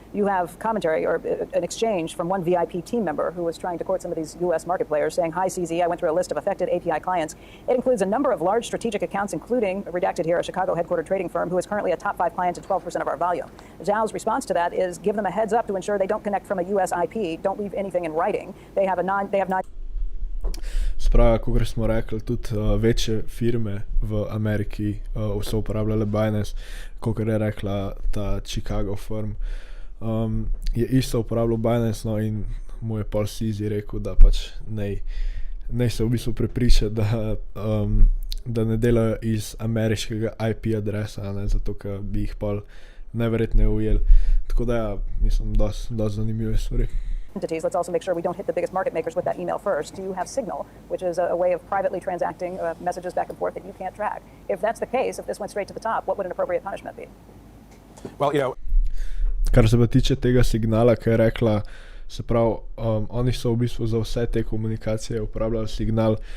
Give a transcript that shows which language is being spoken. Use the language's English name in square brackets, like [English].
[English] You have commentary or an exchange from one VIP team member who was trying to court some of these U.S. market players saying, hi, CZ, I went through a list of affected API clients. It includes a number of large strategic accounts, including, redacted here, a Chicago headquartered trading firm who is currently a top 5 client and 12% of our volume. Zhao's response to that is give them a heads up to ensure they don't connect from a U.S. IP. Don't leave anything in writing. They have not. [Slovenian] Spravi, kot smo rekli, tudi večje firme v Ameriki so uporabljale Binance, kot je rekla ta Chicago firm. Je isto uporabljal Binance, no, in mu je Paul CZ rekel, da pač naj se v bistvu prepriča, da ne delajo iz ameriškega IP adresa, ne, zato ker bi jih Paul najverjetneje ujel. Tako da ja, mislim, dosti zanimive stvari. [English] Entities. Let's also make sure we don't hit the biggest market makers with that email first. Do you have Signal, which is a way of privately transacting messages back and forth that you can't track? If that's the case, if this went straight to the top, what would an appropriate punishment be? Well, [Slovenian] Kar se pa tiče tega Signala, ki je rekla, se pravi, oni so v bistvu za vse te komunikacije uporabljali Signal.